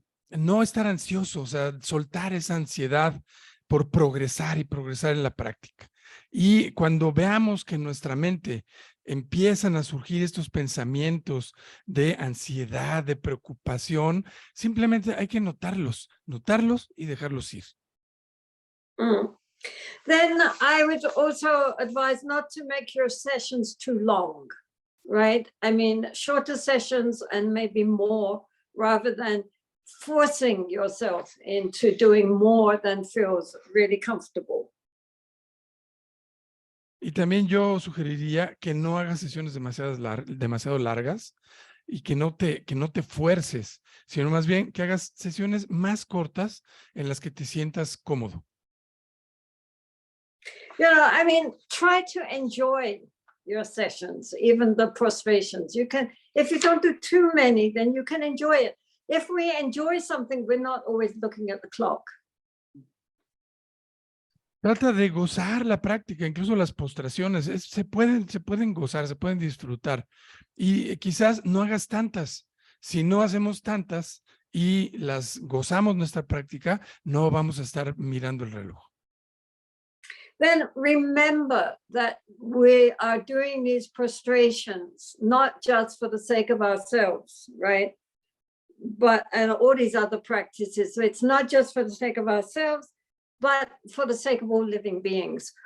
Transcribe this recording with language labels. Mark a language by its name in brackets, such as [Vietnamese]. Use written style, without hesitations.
[Spanish] No estar ansioso, o sea, soltar esa ansiedad por progresar y progresar en la práctica. Y cuando veamos que en nuestra mente empiezan a surgir estos pensamientos de ansiedad, de preocupación, simplemente hay que notarlos y dejarlos ir. [English] Then I would also advise not to make your sessions too long, right? I mean, shorter sessions and maybe more, rather than forcing yourself into doing more than feels really comfortable. [Spanish] Y también yo sugeriría que no hagas sesiones demasiado largas y que no te fuerces, sino más bien que hagas sesiones más cortas en las que te sientas cómodo. [English] I mean, try to enjoy your sessions, even the prostrations. You can, if you don't do too many, then you can enjoy it. If we enjoy something, we're not always looking at the clock. [Spanish] Trata de gozar la práctica, incluso las postraciones, se pueden gozar, se pueden disfrutar. Y quizás no hagas tantas. Si no hacemos tantas y las gozamos nuestra práctica, no vamos a estar mirando el reloj. [English] Then remember that we are doing these prostrations not just for the sake of ourselves, right? But and all these other practices. So it's not just for the sake of ourselves, but for the sake of all living beings.